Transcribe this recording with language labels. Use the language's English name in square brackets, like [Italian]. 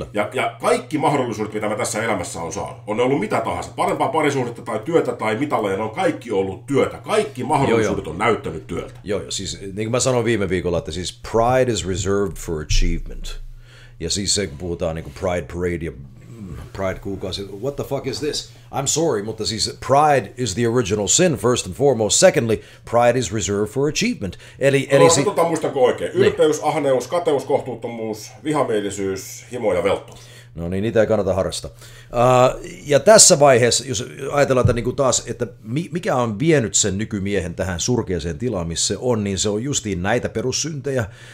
[Finnish] Ja kaikki mahdollisuudet, mitä mä tässä elämässä on saanut, on ne ollut mitä tahansa, parempaa parisuhdetta tai työtä tai mitalleja, ne on kaikki ollut työtä. Kaikki mahdollisuudet on näyttänyt työltä. Joo, siis niin kuin mä sanoin viime viikolla, että siis [English] pride is reserved for achievement. [Finnish] Ja siis se, kun puhutaan niin kuin Pride Parade ja Pride-kuukausi, [English] what the fuck is this? I'm sorry, [Finnish] mutta siis [English] pride is the original sin first and foremost. Secondly, pride is reserved for achievement. [Finnish] Eli muistanko oikein? Ylpeys, ahneus, kateus, kohtuuttomuus, vihamielisyys, himo ja veltto. No niin, niitä ei kannata harrastaa. Ja tässä vaiheessa, jos ajatellaan että niin taas, että mikä on vienyt sen nykymiehen tähän surkeaseen tilaan, missä se on, niin se on justiin näitä perussyntejä.